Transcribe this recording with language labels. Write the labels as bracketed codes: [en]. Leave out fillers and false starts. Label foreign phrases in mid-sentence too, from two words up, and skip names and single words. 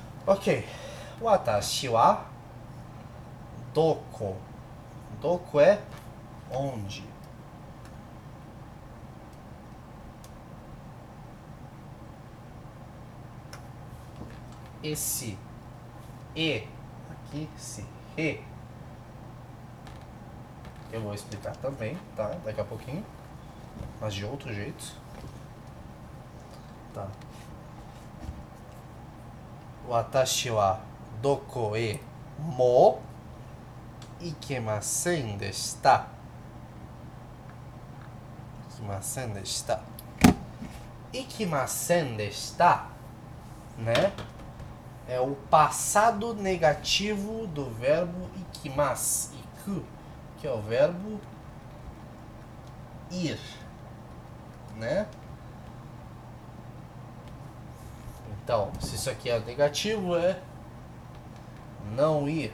[pt] Ok. [ja] 私はどこ. [pt] Doko é onde. Esse e aqui, esse re, eu vou explicar também, tá? Daqui a pouquinho, mas de outro jeito. Tá. [ja] 私はどこへも行けませんでした. 行きませんでした. 行きませんでした, [pt] né? É o passado negativo do verbo ikimasu, iku, que é o verbo ir, né? Então, se isso aqui é negativo, é não ir.